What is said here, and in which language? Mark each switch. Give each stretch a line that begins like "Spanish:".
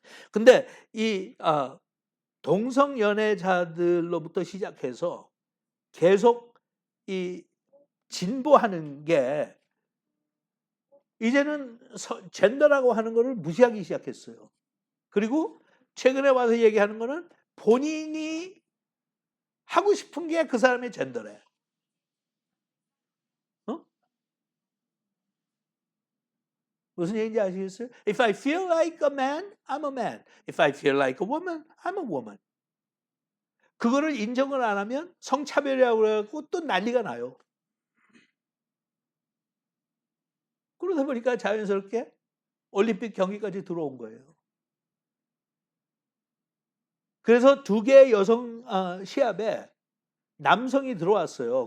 Korean: 근데 이 동성 연애자들로부터 시작해서 계속 이 진보하는 게 이제는 젠더라고 하는 거를 무시하기 시작했어요. 그리고 최근에 와서 얘기하는 거는 본인이 하고 싶은 게 그 사람의 젠더래. 무슨 얘기인지 아시겠어요?
English: If I feel like a man, I'm a man. If I feel like a woman, I'm a woman.
Korean: 그거를 인정을 안 하면 성차별이라고 그래갖고 또 난리가 나요. 그러다 보니까 자연스럽게 올림픽 경기까지 들어온 거예요. 그래서 2개의 여성 시합에 남성이 들어왔어요.